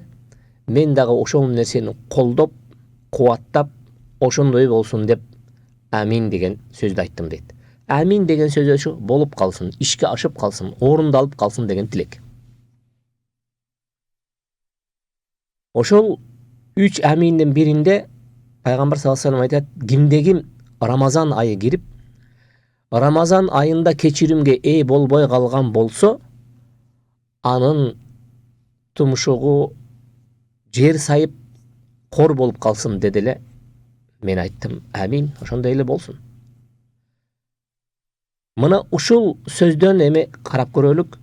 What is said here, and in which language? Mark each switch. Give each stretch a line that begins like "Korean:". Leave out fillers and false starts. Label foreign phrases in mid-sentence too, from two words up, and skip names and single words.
Kyrgyz: Мен дагы ошол нерсени колдоп, кубаттап, ошондой болсун деп амин деген сөздү айттым дейт. Амин деген сөз ошо болуп калсын, ишке ашып калсын, орундалып калсын деген тилек. Ошол 3 аминдин биринде Пайгамбар
Arabic: صلى الله عليه وسلم
Kyrgyz: айтат: "Кимде-ким Рамазан айы кирип, Рамазан айында кечиримге ээ болбой калган болсо, анын тумшугу жер сайып кор болуп калсын" деди эле. Мен айттым: "Амин, ошондой эле болсун." Мына ушул сөздөн эми карап көрөлүк.